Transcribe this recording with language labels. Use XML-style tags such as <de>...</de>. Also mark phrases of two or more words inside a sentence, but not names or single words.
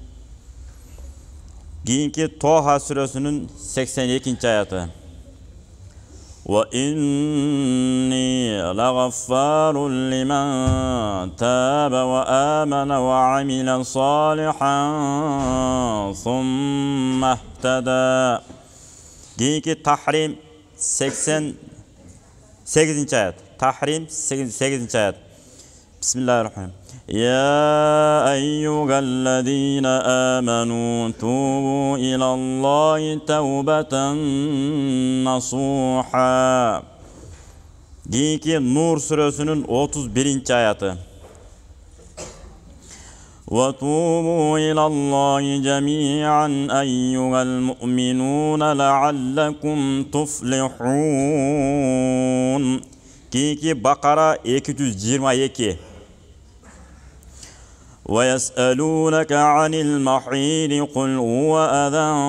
<ky>Кийинки Тоха сүрөсүнүн 82-аяти.</ky> <ar>وإني لغفار لمن تاب وآمن وعمل صالحا ثم اهتدى.</ar> <ky>Кийинки Тахрим 88-аят. Тахрим 88-аят.</ky> <ar>Bismillahirrahmanirrahim. يا أيها الذين آمنوا توبوا إلى الله توبة نصوحا.</ar> <ky>Кийинки Нур сүрөсүнүн 31-аяти.</ky> <ar>وتوبوا إلى الله جميعا أيها المؤمنون لعلكم تفلحون.</ar> <ky>Кийинки Бакара 222.</ky> <ar>ويسألونك عن المحيض قل هو أذى</ar>